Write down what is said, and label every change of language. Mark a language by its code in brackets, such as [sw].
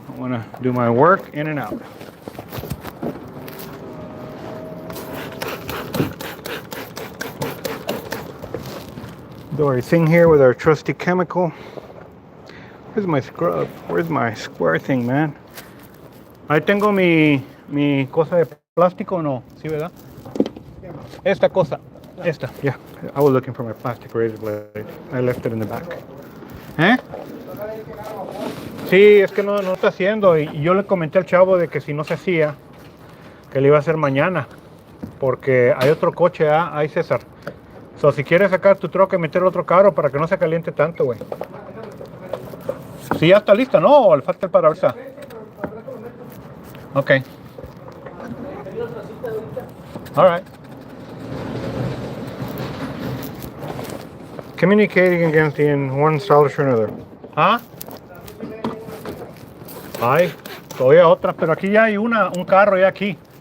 [en] I want to do my work in and out. Do our thing here with our trusty chemical. Where's my scrub? Where's my square thing, man? [es] Ahí tengo mi cosa de plástico, no, ¿sí, verdad? Esta cosa, esta, yeah. [en] I was looking for my plastic razor blade. I left it in the back. ¿Eh? [es] Sí, es que no está haciendo. Y yo le comenté al chavo de que si no se hacía, que le iba a hacer mañana. Porque hay otro coche, ahí César. So, si quieres sacar tu troca y meter otro carro para que no se caliente tanto, güey. Sí, ya está lista, ¿no? ¿O le falta el parabrisas? [en] Ok. All right. Communicating against the one installer to another. ¿Ah? [es] Hay todavía otra, pero aquí ya hay un carro ya aquí.